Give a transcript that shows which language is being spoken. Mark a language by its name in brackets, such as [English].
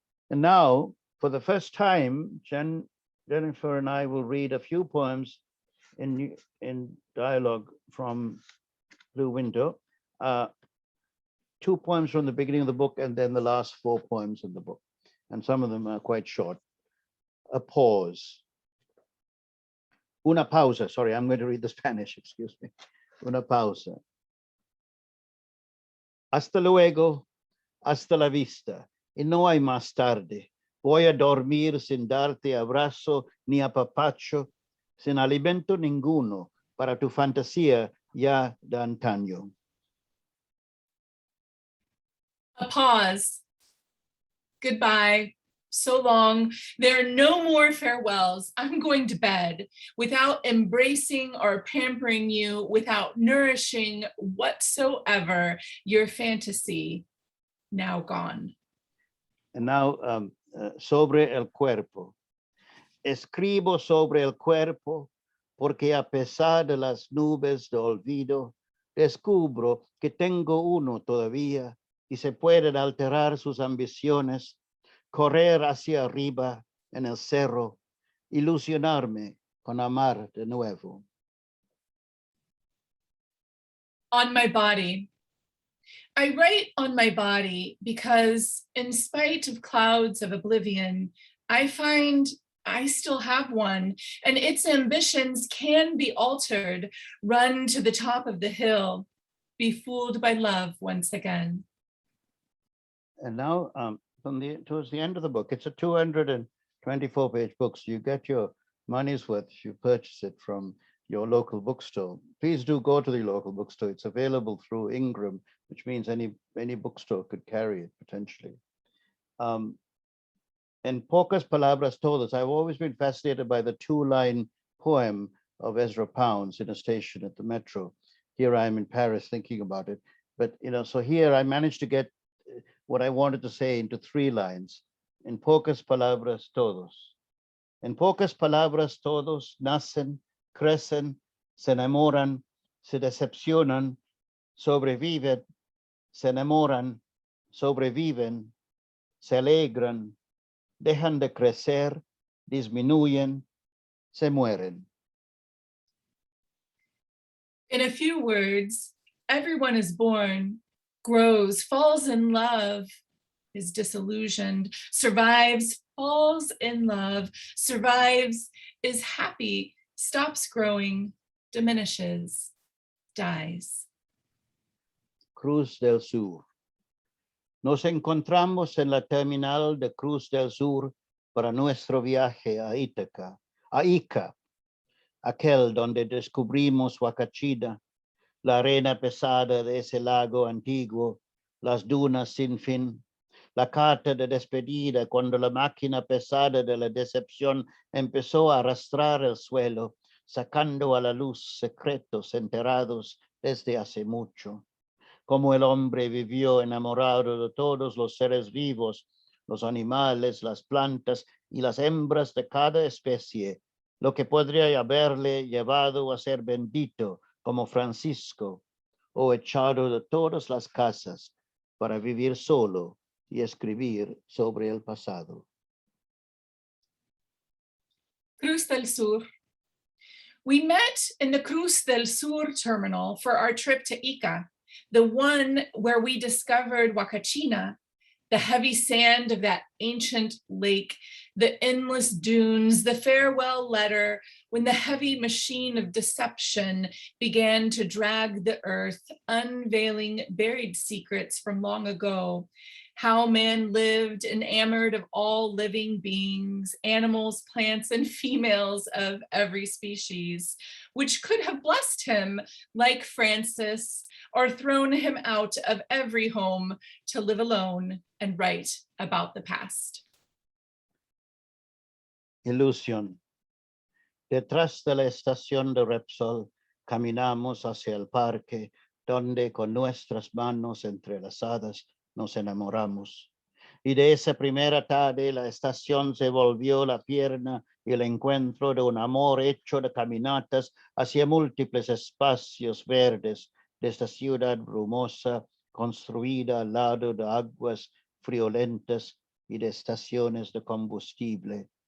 [English] And now, for the first time, Jennifer and I will read a few poems in dialogue from Blue Window. 2 poems from the beginning of the book, and then the last 4 poems in the book. And some of them are quite short. A pause. [Spanish] Una pausa. [English] Sorry, I'm going to read the Spanish, excuse me. [Spanish] Una pausa. Hasta luego, hasta la vista. Y no hay más tarde. Voy a dormir sin darte abrazo ni apapacho, sin alimento ninguno para tu fantasía ya de antaño. [English] A pause. Goodbye. So long. There are no more farewells. I'm going to bed without embracing or pampering you, without nourishing whatsoever your fantasy, now gone. And now, [Spanish] sobre el cuerpo. Escribo sobre el cuerpo porque a pesar de las nubes de olvido, descubro que tengo uno todavía y se pueden alterar sus ambiciones, correr hacia arriba en el cerro, ilusionarme con amar de nuevo. [English] On my body. I write on my body because, in spite of clouds of oblivion, I find I still have one, and its ambitions can be altered, run to the top of the hill, be fooled by love once again. And now, towards the end of the book, it's a 224-page book, so you get your money's worth if you purchase it from your local bookstore. Please do go to the local bookstore. It's available through Ingram, which means any bookstore could carry it potentially. And Pocas Palabras Todas, I've always been fascinated by the 2-line poem of Ezra Pound's in a station at the metro. Here I am in Paris thinking about it. But, so here I managed to get what I wanted to say into 3 lines. [Spanish] En pocas palabras todos. En pocas palabras todos nacen, crecen, se enamoran, se decepcionan, sobreviven, se enamoran, sobreviven, se alegran, dejan de crecer, disminuyen, se mueren. [English] In a few words, everyone is born, grows, falls in love, is disillusioned, survives, falls in love, survives, is happy, stops growing, diminishes, dies. [Spanish] Cruz del Sur. Nos encontramos en la terminal de Cruz del Sur para nuestro viaje a Ica, aquel donde descubrimos Huacachina, la arena pesada de ese lago antiguo, las dunas sin fin, la carta de despedida cuando la máquina pesada de la decepción empezó a arrastrar el suelo, sacando a la luz secretos enterrados desde hace mucho. Como el hombre vivió enamorado de todos los seres vivos, los animales, las plantas y las hembras de cada especie, lo que podría haberle llevado a ser bendito como Francisco o echado de todas las casas para vivir solo y escribir sobre el pasado. Cruz del Sur. [English] We met in the Cruz del Sur terminal for our trip to Ica, the one where we discovered Huacachina, the heavy sand of that ancient lake, the endless dunes, the farewell letter, when the heavy machine of deception began to drag the earth, unveiling buried secrets from long ago, how man lived enamored of all living beings, animals, plants, and females of every species, which could have blessed him like Francis, or thrown him out of every home to live alone and write about the past. [Spanish] Ilusión. Detrás de la estación de Repsol, caminamos hacia el parque, donde con nuestras manos entrelazadas nos enamoramos. Y de esa primera tarde la estación se volvió la pierna y el encuentro de un amor hecho de caminatas hacia múltiples espacios verdes de esta ciudad brumosa, construida al lado de aguas friolentas y de estaciones de combustible.